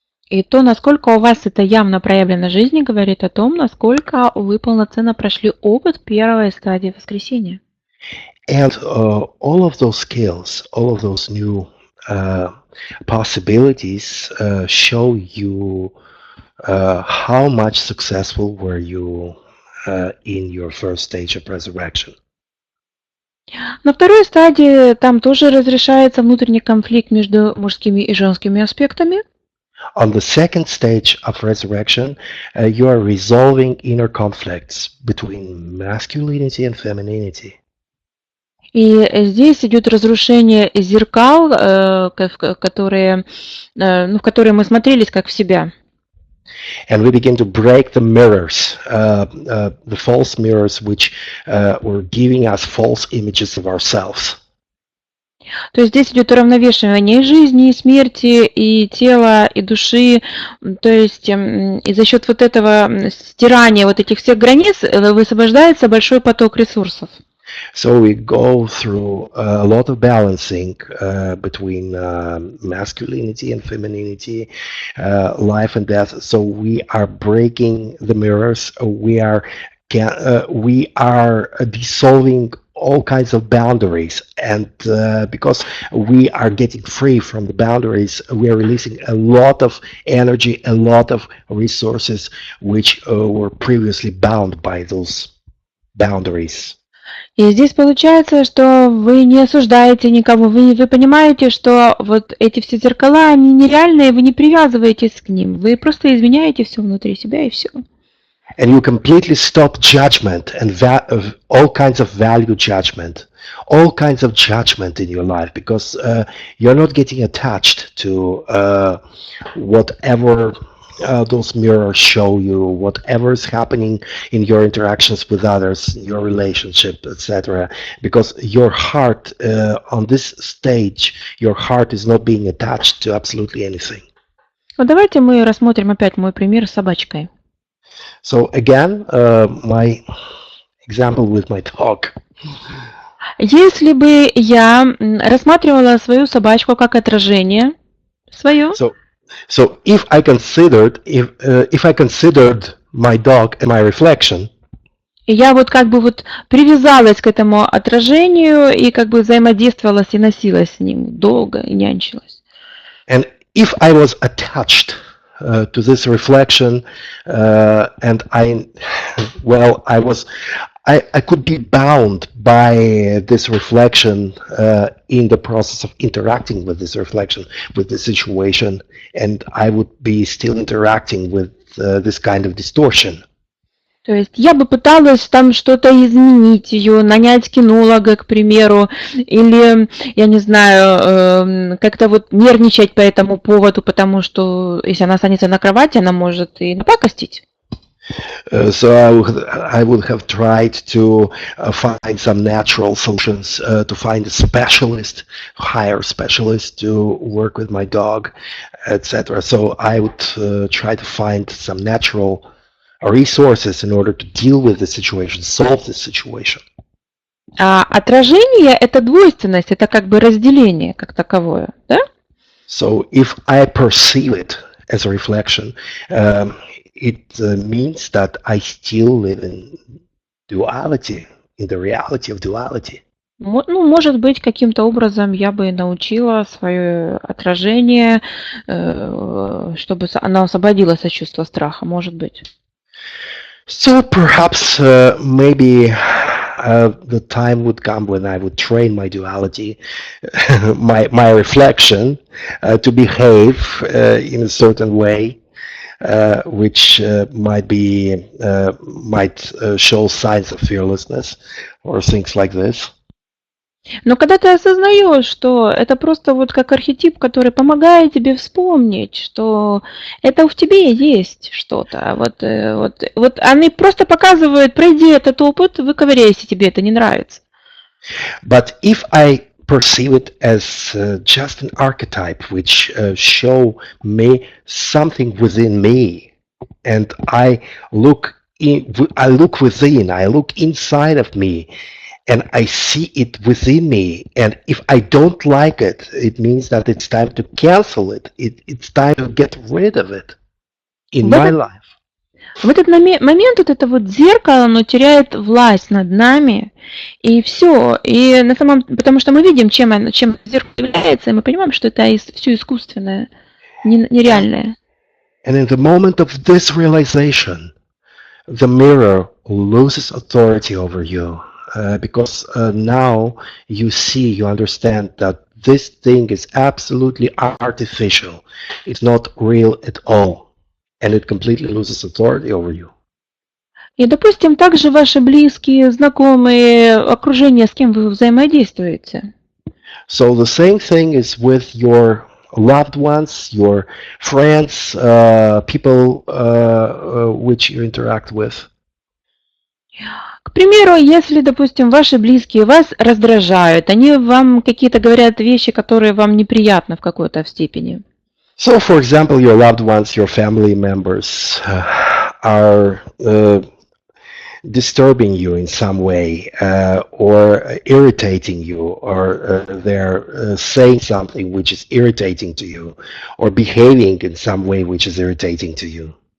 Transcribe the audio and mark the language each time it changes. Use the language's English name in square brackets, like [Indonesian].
[Russian] И то, насколько у вас это явно проявлено в жизни, говорит о том, насколько вы полноценно прошли опыт первой стадии воскресения. [English] And all of those skills, all of those new possibilities show you how much successful were you in your first stage of resurrection. [Russian] На второй стадии там тоже разрешается внутренний конфликт между мужскими и женскими аспектами. [English] On the second stage of resurrection, you are resolving inner conflicts between masculinity and femininity. [Russian] И здесь идет разрушение зеркал, в которые мы смотрелись как в себя. [English] And we begin to break the mirrors, the false mirrors which were giving us false images of ourselves. [Russian] То есть здесь идет уравновешивание и жизни, и смерти, и тела, и души. То есть и за счет вот этого стирания вот этих всех границ высвобождается большой поток ресурсов. [English] So we go through a lot of balancing between masculinity and femininity, life and death. So we are breaking the mirrors. We are dissolving all kinds of boundaries, and because we are getting free from the boundaries, we are releasing a lot of energy, a lot of resources which were previously bound by those boundaries. [Russian] И здесь получается, что вы не осуждаете никого, вы понимаете, что вот эти все зеркала, они нереальные, вы не привязываетесь к ним, вы просто изменяете все внутри себя и все. [English] And you completely stop judgment and all kinds of value judgment, all kinds of judgment in your life, because you're not getting attached to whatever those mirrors show you, whatever is happening in your interactions with others, your relationship, etc. Because your heart, on this stage, your heart is not being attached to absolutely anything. [Russian] Вот давайте мы рассмотрим опять мой пример с собачкой. [English] So again, my example with my dog. [Russian] Если бы я рассматривала свою собачку как отражение свое, [English] So if I considered my dog and my reflection, [Russian] и я вот как бы вот привязалась к этому отражению и как бы взаимодействовала и носилась с ним долго и нянчилась. [English] And if I was attached to this reflection, and I could be bound by this reflection in the process of interacting with this reflection, with the situation, and I would be still interacting with this kind of distortion. [Russian] То есть я бы пыталась там что-то изменить ее, нанять кинолога, к примеру, или, я не знаю, как-то вот нервничать по этому поводу, потому что если она останется на кровати, она может и напакостить. [English] So I would have tried to find some natural solutions, to find a specialist, hire a specialist to work with my dog, etc. So I would try to find some natural resources in order to deal with the situation, solve the situation. [Russian] А отражение – это двойственность, это как бы разделение как таковое, да? [English] So if I perceive it as a reflection, it means that I still live in duality, in the reality of duality. [Russian] Ну, может быть, каким-то образом я бы научила свое отражение, чтобы оно освободилось от чувства страха, может быть. [English] So perhaps maybe the time would come when I would train my duality, my reflection, to behave in a certain way, which might show signs of fearlessness or things like this. [Russian] Но когда ты осознаешь, что это просто вот как архетип, который помогает тебе вспомнить, что это в тебе есть что-то, вот они просто показывают, пройди этот опыт, выковыряйся, тебе это не нравится. [English] But if I perceive it as just an archetype which show me something within me, and I look within, I look inside of me, and I see it within me, and if I don't like it, it means that it's time to cancel it. It's time to get rid of it in my life. [Russian] В этот момент вот это вот зеркало, оно теряет власть над нами, и все. И на самом, потому что мы видим, чем зеркало является, и мы понимаем, что это все искусственное, нереальное. [English] And in the moment of this realization, the mirror loses authority over you, because now you see, you understand that this thing is absolutely artificial. It's not real at all. And it completely loses authority over you. [Russian] И, допустим, также ваши близкие, знакомые, окружение, с кем вы взаимодействуете. [English] So the same thing is with your loved ones, your friends, people which you interact with. [Russian] К примеру, если, допустим, ваши близкие вас раздражают, они вам какие-то говорят вещи, которые вам неприятны в какой-то степени. [English] So, for example, your loved ones, your family members are disturbing you in some way, or irritating you, or they're saying something which is irritating to you, or behaving in some way which is irritating to you.